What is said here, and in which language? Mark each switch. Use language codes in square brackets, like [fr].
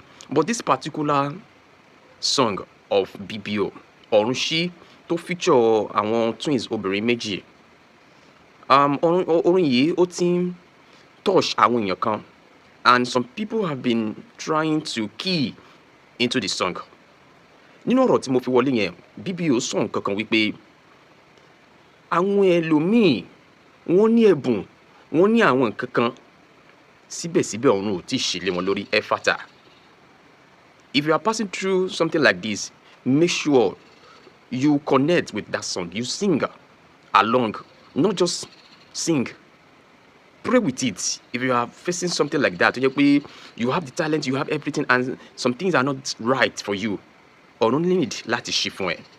[en] But this particular song of BBO, ọ̀run ṣí, [yo] tó feature àwọn twins obìnrin méjì. Orin yìí ó ti ń touch àwọn èèyàn kan. [en] And some people have been trying to key into the song. [yo] Nínú ọ̀rọ̀ tí mo fi wọlé yẹn, BBO sọ nǹkan kan wípé àwọn ẹlòmíì wọ́n ní ẹ̀bùn, wọ́n ní àwọn nǹkan kan síbẹ̀síbẹ̀ ọ̀run ò tí ì ṣí lé wọn lórí. Ẹ́fátà. [en] If you are passing through something like this, make sure you connect with that song. You sing along, not just sing. Pray with it. If you are facing something like that, you have the talent, you have everything, and some things are not right for you, or only need [yo] láti ṣí fún ẹ.